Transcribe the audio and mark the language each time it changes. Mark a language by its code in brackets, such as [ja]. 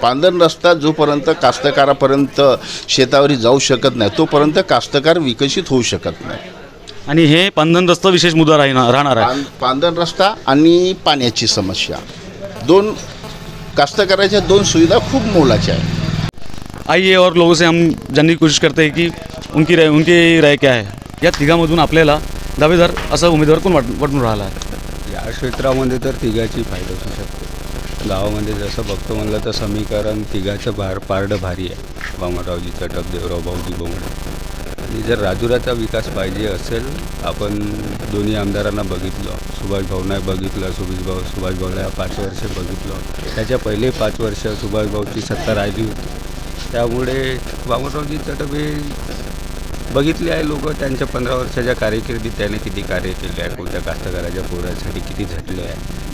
[mr] पांढर रस्ता जोपर्यंत कास्तकारापर्यंत शेतावरी जाऊ शकत नाही तोपर्यंत कास्तकार विकसित होऊ शकत नाही। आणि हे पांढर रस्ता विशेष मुद्दा राहणार आहे। पांढर रस्ता आणि पाण्याची समस्या दोन कास्तकाराच्या दोन सुविधा खूप मोलाच्या आहेत। [hi] आइए और लोगों से हम जानने की कोशिश करते हैं कि उनकी राय क्या है। [mr] या तिघांमधून आपल्याला दावेदार असा उमेदवार कोण वाटून राहिला आहे? या क्षेत्रामध्ये तर तिघाची फायदा होऊ शकते। गावामध्ये जसं बघतो म्हणलं तर समीकरण तिघाचं पारडं भारी आहे, वामनरावजी चटप, देवराव भाऊजी भोंगडे। आणि जर राजुराचा विकास पाहिजे असेल, आपण दोन्ही आमदारांना बघितलं, सुभाष भाऊंना बघितलं, सुभाष भाऊला 5 वर्ष बघितलं, त्याच्या पहिले 5 वर्ष सुभाष भाऊची सत्ता राहिली होती, त्यामुळे वामनरावजी चटप हे बघितले आहे लोक, त्यांच्या 15 वर्षाच्या कारकिर्दीत त्याने किती कार्य केले आहे, कोणत्या कास्तकाराच्या पोरासाठी किती झटले आहे।